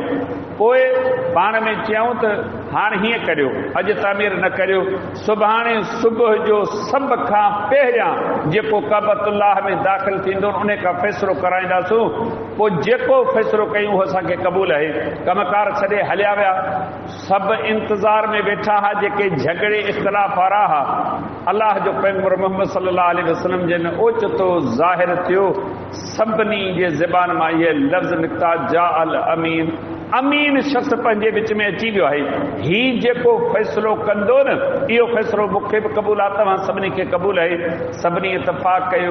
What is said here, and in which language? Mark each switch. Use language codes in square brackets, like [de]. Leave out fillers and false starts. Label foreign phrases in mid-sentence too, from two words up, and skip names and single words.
[sd] पोइ पाण में चयूं त हाणे हीअं करियो, अॼु तामीर न करियो, सुभाणे सुबुह जो सभ खां पहिरियां जेको काबतुल्लाह में दाख़िल थींदो उन खां फ़ैसिलो कराईंदासूं। पोइ जेको फ़ैसिलो कयूं उहो असांखे क़बूल आहे। कमकार छॾे हलिया विया, सभु इंतज़ार में वेठा हुआ जेके झगड़े इख़्तिलाफ़ वारा हुआ। अलाह जो पैगंबर मुहम्मद [ar] صلى الله عليه وسلم [sd] जन ओचितो ज़ाहिर थियो, सभिनी जे ज़बान मां इहे लफ़्ज़ निकिता, जा अल अमीन, अमीन शख़्स पंहिंजे विच में अची वियो आहे। ही जेको फ़ैसिलो कंदो न, इहो फ़ैसिलो मूंखे बि क़बूल आहे, तव्हां सभिनी खे क़बूल आहे। सभिनी इतफ़ाक़ कयो।